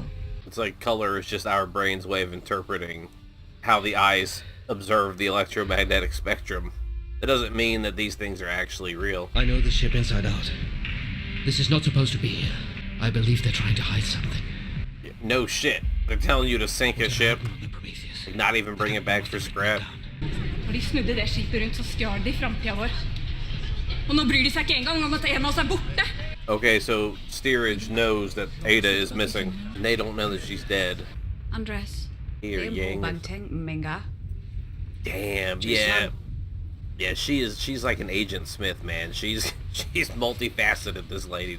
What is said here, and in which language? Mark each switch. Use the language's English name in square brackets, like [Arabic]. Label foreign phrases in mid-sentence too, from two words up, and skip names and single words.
[English] It's like color is just our brain's way of interpreting how the eyes observe the electromagnetic spectrum. It doesn't mean that these things are actually real. I know the ship inside out. This is not supposed to be here. I believe they're trying to hide something. No shit. They're telling you to sink a ship, and not even bring it back for scrap. [Norwegian] Og de snudde det skipet rundt, så stjal de framtida vår. Og nå bryr de seg ikke engang om at en av oss er borte. [English] Okay, so steerage knows that Ada is missing, and they don't know that she's dead. Andres. Here, Ying. Damn, yeah. Yeah, she's like an Agent Smith, man. She's multifaceted, this lady, the green.